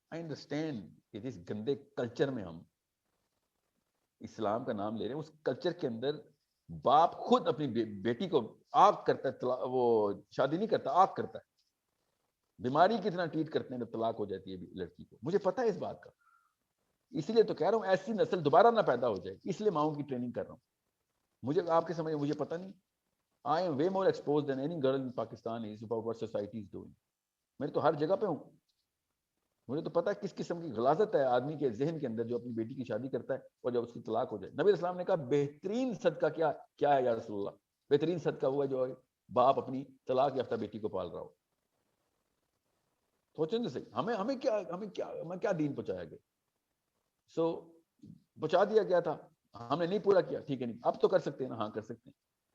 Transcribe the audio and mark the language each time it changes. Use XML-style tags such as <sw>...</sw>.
<en>I understand</en> <ur>کہ جس گندے کلچر میں ہم اسلام کا نام لے رہے ہیں، اس کلچر کے اندر باپ خود اپنی بیٹی کو آگ کرتا ہے، وہ شادی نہیں کرتا، آگ کرتا ہے. بیماری کتنا ٹریٹ کرتے ہیں جب طلاق ہو جاتی ہے لڑکی کو. مجھے پتا ہے اس بات کا، اسی لیے تو کہہ رہا ہوں ایسی نسل دوبارہ نہ پیدا ہو جائے، اس لیے ماؤں کی ٹریننگ کر رہا ہوں. مجھے آپ کے سمجھ مجھے پتا نہیں.</ur> <en>I am way more exposed than any girl in Pakistan is about what society is doing.</en> <ur>میں تو ہر جگہ پہ ہوں. مجھے تو پتا ہے کس قسم کی غلاظت ہے آدمی کے ذہن کے اندر جو اپنی بیٹی کی شادی کرتا ہے اور جب اس کی طلاق ہو جائے. نبی اسلام نے کہا بہترین صدقہ کیا ہے یا رسول اللہ؟ بہترین صدقہ ہوا جو باپ اپنی طلاق یافتہ بیٹی کو پال رہا ہو. سوچیں تو صحیح، ہمیں کیا دین پہنچایا گیا؟ سو پہنچا دیا گیا تھا، ہم نے نہیں پورا کیا، ٹھیک ہے نہیں، اب تو کر سکتے ہیں نا؟ ہاں کر سکتے ہیں.</ur>